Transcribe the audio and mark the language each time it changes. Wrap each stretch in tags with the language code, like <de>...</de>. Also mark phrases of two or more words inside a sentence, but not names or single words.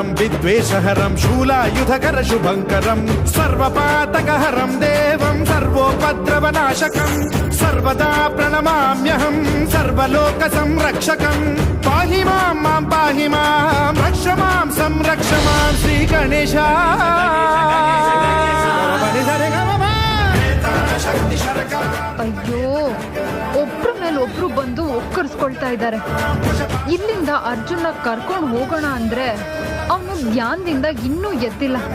<sa>विद्वेषहरं शूलायुधकर शुभङ्करं सर्वपातकहरं देवं सर्वोपद्रवनाशकं सर्वदा प्रणमाम्यहं सर्वलोकसंरक्षकं पाहि मां पाहि मां रक्ष मां संरक्ष मां श्रीगणेश</sa> <kn>ಅಯ್ಯೋ, ಒಬ್ರ ಮೇಲೆ ಒಬ್ರು ಬಂದು ಒಕ್ಕರ್ಸ್ಕೊಳ್ತಾ ಇದ್ದಾರೆ. ಇಲ್ಲಿಂದ ಅರ್ಜುನ ಕರ್ಕೊಂಡು ಹೋಗೋಣ ಅಂದ್ರೆ ಅವನು ಧ್ಯಾನದಿಂದ ಇನ್ನೂ ಎದ್ದಿಲ್ಲ.</kn>